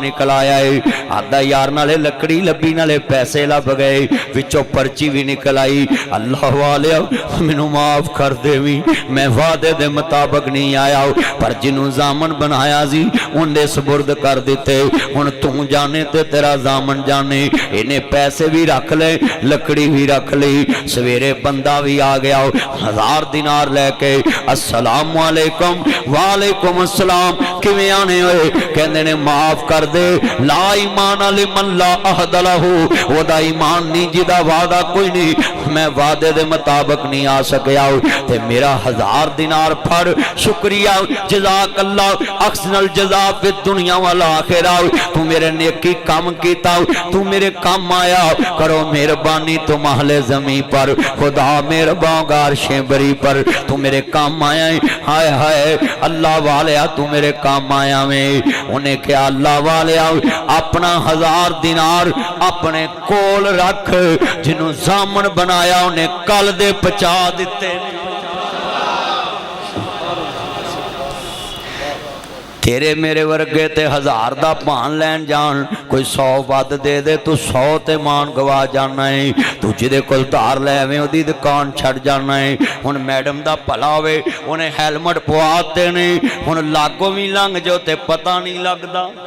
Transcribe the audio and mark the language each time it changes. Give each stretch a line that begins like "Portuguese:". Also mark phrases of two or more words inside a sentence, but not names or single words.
Punjabi: ਨਿਕਲ ਆਇਆ ਹੈ ਆਦਾ ਯਾਰ ਨਾਲੇ ਲੱਕੜੀ ਲੱਭੀ ਨਾਲੇ ਪੈਸੇ ਲੱਭ ਗਏ ਵਿੱਚੋਂ ਪਰਚੀ ਭੀ ਨਿਕਲ ਆਈ ਅੱਲ੍ਹਾ ਵਾਲੇ ਮੈਨੂੰ ਮਾਫ਼ ਕਰ ਦੇਵੀ ਮੈਂ ਵਾਅਦੇ ਦੇ ਮੁਤਾਬਿਕ ਨਹੀਂ ਆਇਆ ਪਰ ਜਿਨ੍ਹੋਂ ਜ਼ਾਮਨ ਬਣਾਇਆ ਸੀ ਉਨ੍ਹੇਂ ਸਪੁਰਦ ਕਰ ਦਿੱਤੇ ਹੁਣ ਤੂੰ ਜਾਣੇ ਤੇ ਤੇਰਾ ਜ਼ਾਮਨ ਜਾਣੇ ਇਨ੍ਹੇਂ ਪੈਸੇ ਭੀ ਰੱਖ ਲੈ ਲੱਕੜੀ ਭੀ ਰੱਖ ਲਈ ਸਵੇਰੇ ਬੰਦਾ ਭੀ ਆ ਗਿਆ 1000 ਦਿਨਾਰ ਲੈਕੇ
Arabic: السلام عليكم وعليكم السلام
Punjabi: ਕਿਵੇਂ ਆਣੇ ਹੋਏ ਕਹਿੰਦੇ ਨੇ ਮਾਫ਼ ਕਰ ਦੇ
Arabic: لا إيمان لمن لا عهد له
Punjabi: ਓਦਾ ਈਮਾਨ ਨਹੀਂ ਜਿਦਾ ਵਾਅਦਾ ਕੋਈ ਨਹੀਂ ਮੈਂ ਵਾਅਦੇ ਦੇ ਮੁਤਾਬਿਕ ਨਹੀਂ ਆ ਸਕਿਆ ਤੇ ਮੇਰਾ 1000 ਦਿਨਾਰ ਫੜ ਸ਼ੁਕਰੀਆ
Arabic: جزاك الله أحسن الجزاء في الدنيا والآخرة
Punjabi: ਤੂੰ ਮੇਰੇ ਨੇਕੀ ਕਾਮ ਕੀਤਾ ਤੂੰ ਮੇਰੇ ਕਾਮ ਆਇਆ
Urdu: کرو مہربانی تم اہل زمیں پر خدا مہربان گارشے بری
Punjabi: ਪਰ ਤੂੰ ਮੇਰੇ ਕਾਮ ਆਇਆ ਹਾਏ ਹਾਏ ਅੱਲ੍ਹਾ ਵਾਲੇ ਤੂੰ ਮੇਰੇ ਕਾਮ ਆਇਆ ਮੇਂ ਉਨ੍ਹੇਂ ਕਿਆ ਅੱਲ੍ਹਾ ਵਾਲੇ ਅਪਣਾ 1000 ਦਿਨਾਰ ਅਪਣੇ ਕੋਲ ਰੱਖ ਜਿਨ੍ਹੋਂ ਜ਼ਾਮਨ ਬਣਾਇਆ ਉਨ੍ਹੇਂ ਕੱਲ੍ਹ ਦੇ ਪਚਾ ਦਿੱਤੇ ਤੇਰੇ ਮੇਰੇ ਵਰਗੇ ਤੇ 1000 ਦਾ ਭਾਨ ਲੈਣ ਜਾਣ ਕੋਈ 100 ਵੱਧ ਦੇ ਦੇ ਤੂੰ 100 ਤੇ ਮਾਨ ਗਵਾ ਜਾਣਾ ਹੈ ਤੂੰ ਜਿਦੇ ਕੋਲ ਧਾਰ ਲੈ ਆਵੇਂ ਓਦੀ ਦੁਕਾਨ ਛੱਡ ਜਾਣਾ ਹੈ ਹੁਣ ਮੈਡਮ ਦਾ ਭਲਾ ਹੋਵੇ ਉਨ੍ਹੇਂ ਹੈਲਮੇਟ ਪਵਾ ਦੇਣੇ ਹੁਣ ਲਾਗੋਂ ਭੀ ਲੰਘ ਜਾਓ ਤੇ ਪਤਾ ਨਹੀਂ ਲੱਗਦਾ